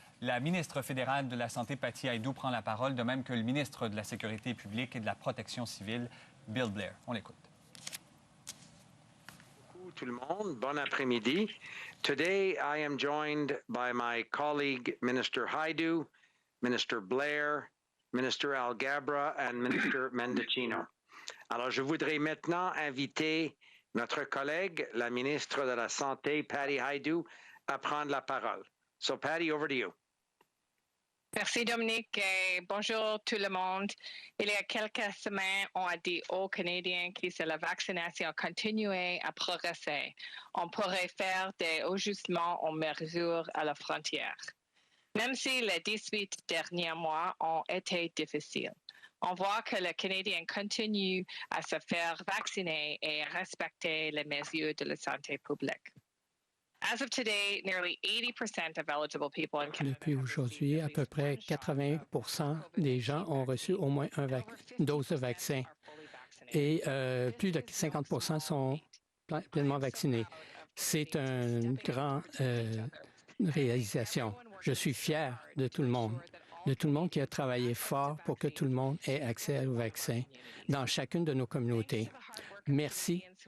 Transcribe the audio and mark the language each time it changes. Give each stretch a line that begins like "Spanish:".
French: La ministre fédérale de la Santé, Patty Hajdu, prend la parole, de même que le ministre de la Sécurité publique et de la Protection civile, Bill Blair. On l'écoute. Bonjour tout le monde, bon après-midi.
English: Today I am joined by my colleague Minister Hajdu, Minister Blair, Minister Alghabra and Minister Mendicino.
French: Alors je voudrais maintenant inviter notre collègue, la ministre de la Santé, Patty Hajdu, à prendre la parole.
English: So Patty, over to you.
French: Merci Dominique et bonjour tout le monde. Il y a quelques semaines, on a dit aux Canadiens que si la vaccination continuait à progresser, on pourrait faire des ajustements aux mesures à la frontière. Même si les 18 derniers mois ont été difficiles, on voit que les Canadiens continuent à se faire vacciner et à respecter les mesures de la santé publique.
English: As of today, nearly 80% of eligible people in Canada.
French: Depuis aujourd'hui, à peu près 80 des gens ont reçu au moins une dose de vaccin et plus de 50 sont pleinement vaccinés. C'est une grande réalisation. Je suis fier de tout le monde qui a travaillé fort pour que tout le monde ait accès au vaccin dans chacune de nos communautés. Merci.